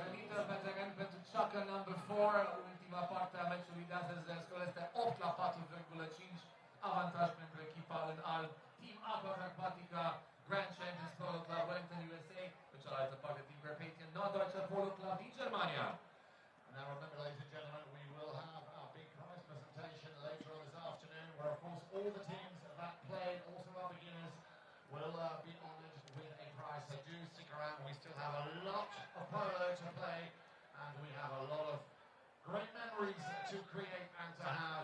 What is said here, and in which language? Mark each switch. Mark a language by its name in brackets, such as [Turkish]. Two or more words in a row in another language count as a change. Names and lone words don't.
[Romanian] intervenționament pentru ceacă number 4, ultima parte a meciului de astăzi, scorul este 8 la 4,5, avantaj pentru echipa în alb. Team Aqua Acrobatica Grand Champions Polo Club Wellington, USA, pe cealaltă parte Team Carpathian Norddeutscher Polo Club din Germania. [English] Now remember, ladies and gentlemen, we will have our big prize presentation later on this afternoon, where of course all the teams that played, also our beginners, will be honoured with a prize. So do stick around. We still have a lot of polo to play, and we have a lot of great memories to create and to have.